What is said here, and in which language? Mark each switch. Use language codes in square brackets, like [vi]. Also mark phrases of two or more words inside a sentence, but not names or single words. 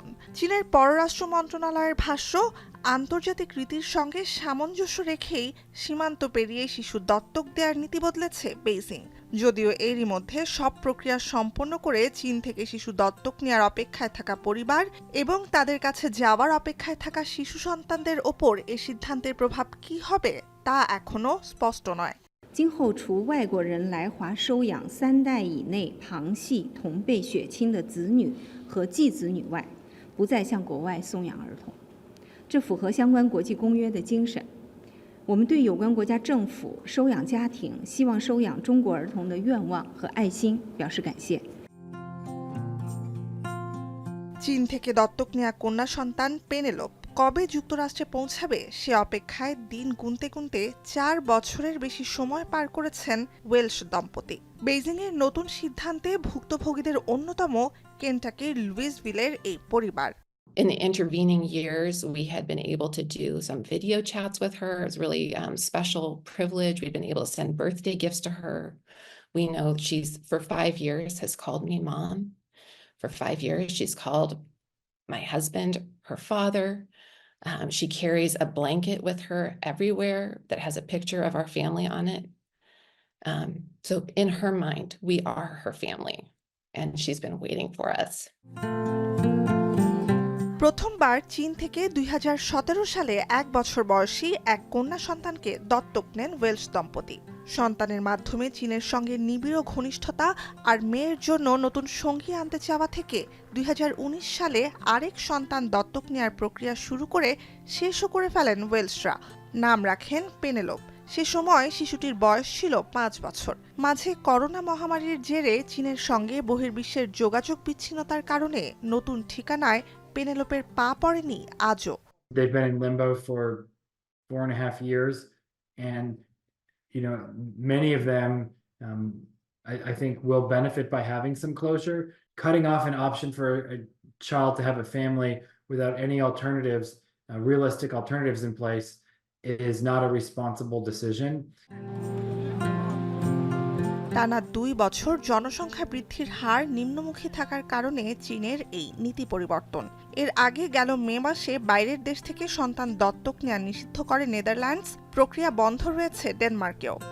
[bn] চীনের পররাষ্ট্র মন্ত্রণালয়ের ভাষ্য, আন্তর্জাতিক রীতির সঙ্গে সামঞ্জস্য রেখেই সীমান্ত পেরিয়ে শিশু দত্তক দেওয়ার নীতি বদলেছে বেইজিং। যদিও এরই মধ্যে সব প্রক্রিয়া সম্পন্ন করে চীন থেকে শিশু দত্তক নেওয়ার অপেক্ষায় থাকা পরিবার এবং তাদের কাছে যাওয়ার অপেক্ষায় থাকা শিশু সন্তানদের ওপর এ সিদ্ধান্তের প্রভাব কি হবে তা এখনো স্পষ্ট নয়। [zh] 今后除外国人来华收养3代以内旁系同辈血亲的子女和继子女外，不再向国外送养儿童。这符合相关国际公约的精神。我们对有关国家政府收养家庭希望收养中国儿童的愿望和爱心表示感谢。 [bn] চীন থেকে দত্তক নেওয়া কন্যা সন্তান পেনেলোপ কবে যুক্তরাষ্ট্রে পৌঁছাবে সে অপেক্ষায় দিন গুনতে গুনতে 4 বছরের বেশি সময় পার করেছেন ওয়েলশ দম্পতি। বেইজিংয়ের নতুন সিদ্ধান্তে ভুক্তভোগীদের অন্যতম কেন্টাকির লুইসভিলের এই পরিবার। [en] In the intervening years, we had been able to do some video chats with her. It was really special privilege. We've been able to send birthday gifts to her. We know she's, for 5 years, has called me mom. For 5 years, she's called my husband her father. She carries a blanket with her everywhere that has a picture of our family on it. So in her mind, we are her family, and she's been waiting for us. [bn] প্রথমবার চীন থেকে 2017 সালে 1 বছর বয়সী এক কন্যা সন্তানকে দত্তক নেন ওয়েলশ দম্পতি। সন্তানের মাধ্যমে চীনের সঙ্গে নিবিড় ঘনিষ্ঠতা আর মেয়ের জন্য নতুন সঙ্গী আনতে চাওয়া থেকে 2019 সালে আরেক সন্তান দত্তক নেওয়ার প্রক্রিয়া শুরু করে শেষও করে ফেলেন ওয়েলশরা। নাম রাখেন পেনেলোপ। সে সময় শিশুটির বয়স ছিল 5 বছর। মাঝে করোনা মহামারীর জেরে চীনের সঙ্গে বহির্বিশ্বের যোগাযোগ বিচ্ছিন্নতার কারণে নতুন ঠিকানায় পেনেলোপের পা পড়েনি আজও। [en] They've been in limbo for 4.5 years, and many of them I think will benefit by having some closure. Cutting off an option for a child to have a family without any alternatives, realistic alternatives in place, is not a responsible decision. [bn] টানা 2 বছর জনসংখ্যা বৃদ্ধির হার নিম্নমুখী থাকার কারণে চীনের এই নীতি পরিবর্তন। এর আগে গেল মে মাসে বাইরের দেশ থেকে সন্তান দত্তক নেওয়া নিষিদ্ধ করে নেদারল্যান্ডস। প্রক্রিয়া বন্ধ রয়েছে ডেনমার্কেও।